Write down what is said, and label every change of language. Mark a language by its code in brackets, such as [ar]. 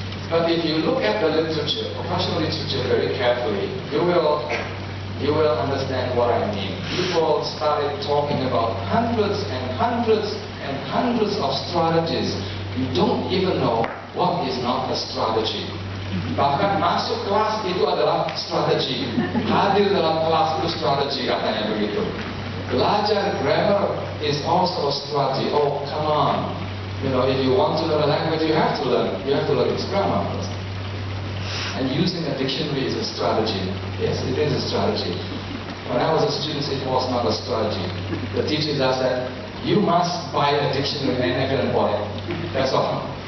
[en] But if you look at the literature, professional literature, very carefully, you will understand what I mean. People started talking about hundreds and hundreds and hundreds of strategies. You don't even know what is not a strategy. [id] Bahkan masuk kelas itu adalah strategi. Hadir dalam kelas itu strategi, katanya begitu. Belajar [en] grammar is also a strategy. Oh, come on. You know, if you want to learn a language, you have to learn its grammar first. And using a dictionary is a strategy. Yes, it is a strategy. When I was a student, it was not a strategy. The teacher just said, you must buy a dictionary and I can buy it. That's all.